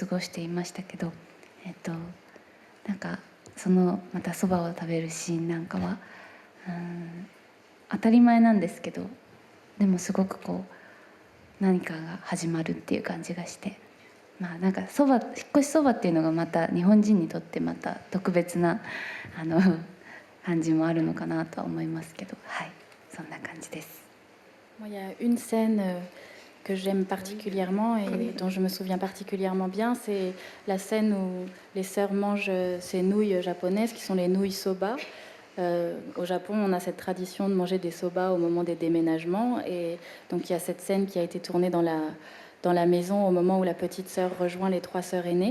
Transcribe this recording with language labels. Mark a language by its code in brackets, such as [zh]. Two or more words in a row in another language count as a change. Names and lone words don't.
[ja] ごしていましたけど、なんかそのまたそばを食べるシーンなんかは当たり前なんですけど、でもすごくこう何かが始まるっていう感じがして、なんか引っ越しそばっていうのがまた日本人にとってまた特別な感じもあるのかなとは思いますけど、はい、そんな感じです。 [fr] Il y a une scène que j'aime particulièrement et dont je me souviens particulièrement bien, c'est la scène où les sœurs mangent ces nouilles japonaises qui sont les nouilles soba. Au Japon, on a cette tradition de manger des soba au moment des déménagements, et donc il y a cette scène qui a été tournée dans la maison au moment où la petite sœur rejoint les 3 sœurs aînées.